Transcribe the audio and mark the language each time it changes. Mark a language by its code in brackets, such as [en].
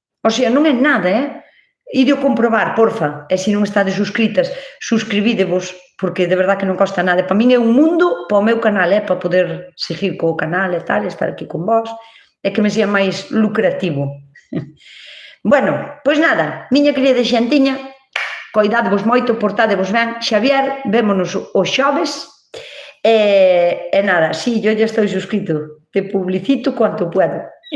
[gl] O sea, non é nada, Ide o comprobar, porfa. E se non estades suscritas, suscribídevos, porque de verdad que non costa nada. Para min é un mundo para o meu canal, para poder seguir co canal e tal, estar aquí con vos, e que me sea máis lucrativo. Bueno, pois nada, miña querida xentiña, coidadevos moito, portádevos ben. Xavier, vémonos os xoves. [es] E nada, sí, yo ya estoy suscrito. Te publicito cuanto puedo.